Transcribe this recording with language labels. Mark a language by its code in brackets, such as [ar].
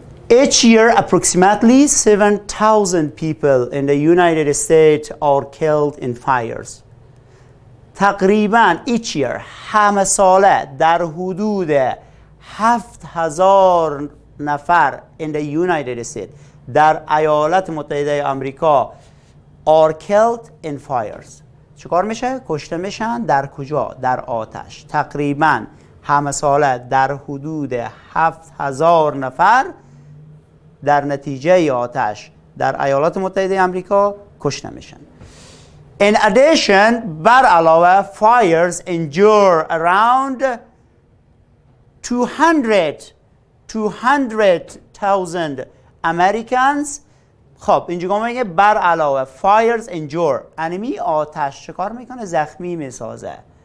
[en] Each year approximately 7,000 people in the United States are killed in fires. [fa] تقریباً [en] each year [fa] همه ساله در حدود 7,000 نفر [en] in the United States [fa] در ایالات متحده آمریکا [en] are killed in fires. [fa] چیکار میشه؟ کشته میشن در کجا؟ در آتش. تقریباً همه ساله در حدود 7,000 نفر در نتیجه آتش در ایالات متحده آمریکا کشته میشن. [en] In addition, [fa] بر علاوه [en] fires injure around 200,000 Americans. [fa] خب اینجا میگه بر علاوه [en] fires injure [fa] انمی آتش چکار میکنه؟ زخمی میسازه.